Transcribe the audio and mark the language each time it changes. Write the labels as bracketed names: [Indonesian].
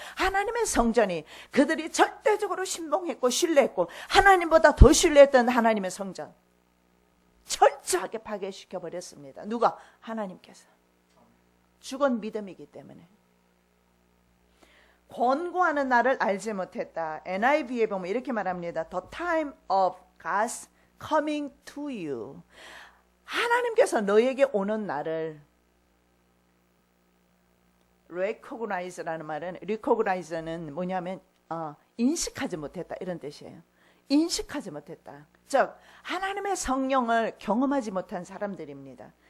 [Korean] 하나님의 성전이 그들이 절대적으로 신봉했고 신뢰했고 하나님보다 더 신뢰했던 하나님의 성전 철저하게 파괴시켜 버렸습니다. 누가? 하나님께서. 죽은 믿음이기 때문에. 권고하는 나를 알지 못했다. NIV에 보면 이렇게 말합니다. [English] The time of God's coming to you. [Korean] 하나님께서 너에게 오는 날을 recognize라는 말은 recognize는 뭐냐면 인식하지 못했다 이런 뜻이에요. 인식하지 못했다. 즉 하나님의 성령을 경험하지 못한 사람들입니다.